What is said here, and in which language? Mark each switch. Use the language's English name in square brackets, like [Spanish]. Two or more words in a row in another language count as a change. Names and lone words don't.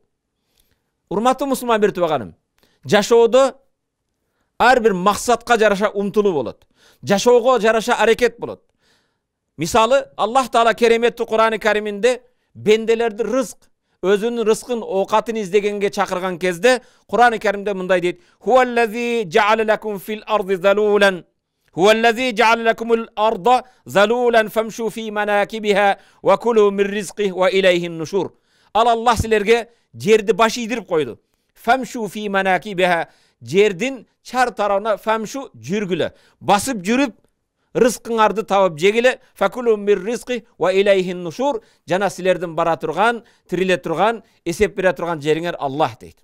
[Kyrgyz] Урматтуу мусулман бир тууганым, жашоодо ар бир максатка жараша умтулуу болот. Жашоого жараша аракет болот. Мисалы, Аллах Таала кереметтүү Кур'ан-ы Кариминде бенделерди рызк, өзүнүн рызкын, оокатын издегенге чакырган кезде Кур'ан-ы Каримде мындай дейт: [Arabic] "هو الذي جعل لكم في الأرض ذلولا هو الذي جعل لكم الأرض ذلولا فامشوا في مناكبها وكلوا من رزقه وإليه النشور." [Kyrgyz] Ал Аллах силерге жерди баш ийдирип койду. [Arabic] فامشوا في مناكبها, [Kyrgyz] жердин чар тарабына фамшу жүргүлө, басып жүрүп рызкыңарды табып жегиле. [Arabic] فكلوا من رزقه وإليه النشور, [Kyrgyz] жана силердин бара турган, тириле турган, эсеп бере турган жериңер Аллах дейт.